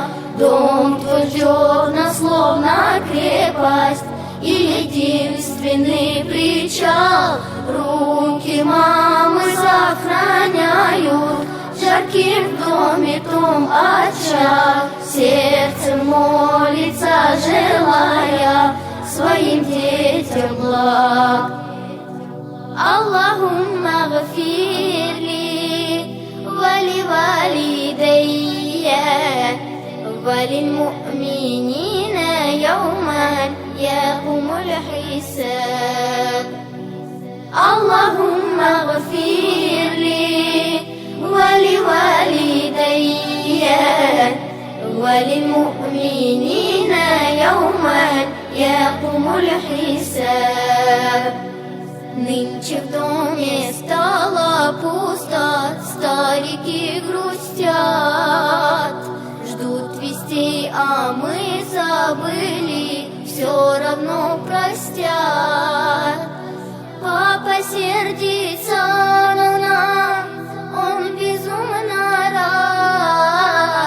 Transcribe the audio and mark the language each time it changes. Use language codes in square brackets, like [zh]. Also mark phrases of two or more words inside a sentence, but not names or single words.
[ru] Дом твой ждет нас словно крепость и единственный причал. Руки мамы сохраняют жарким в доме том очаг. Сердце молится, желая своим детям благ. [ar] اللهم اغفر لي ولوالدي وللمؤمنين يوما يقوم الحساب اللهم اغفر لي ولوالدي وللمؤمنين يوما يقوم الحساب [ru] Нынче в доме стало пусто, старики грустят, ждут вестей, а мы забыли, все равно простят. Папа сердится на нас, он безумно рад.